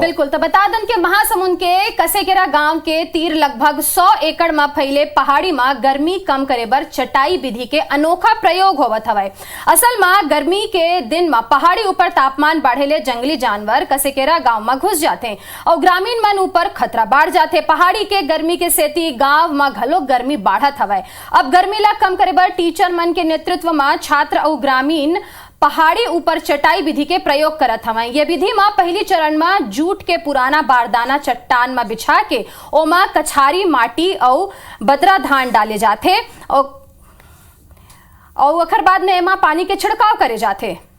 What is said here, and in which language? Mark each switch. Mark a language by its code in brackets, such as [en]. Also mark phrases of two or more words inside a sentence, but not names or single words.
[hne] बिल्कुल, तो बता दें कि महासमुंद के कसेकेरा गांव के तीर लगभग 100 एकड़ में फैले पहाड़ी में गर्मी कम करे बर चटाई विधि के अनोखा प्रयोग होवत हवे। असल में गर्मी के दिन में पहाड़ी ऊपर तापमान बढ़ेले जंगली जानवर कसेकेरा गांव में घुस जाते और ग्रामीण मन ऊपर खतरा बढ़ जाते। पहाड़ी के गर्मी के सेती गांव में घलो गर्मी बढ़त हवे। अब गर्मी ला कम करे बर टीचर मन के नेतृत्व में छात्र और ग्रामीण पहाड़ी ऊपर चटाई विधि के प्रयोग करत हवे। ये विधि में पहली चरण में जूट के पुराना बारदाना चट्टान में बिछा के ओमा कछारी माटी और बदरा धान डाले जाते और अखर बाद में एमा पानी के छिड़काव करे जाते।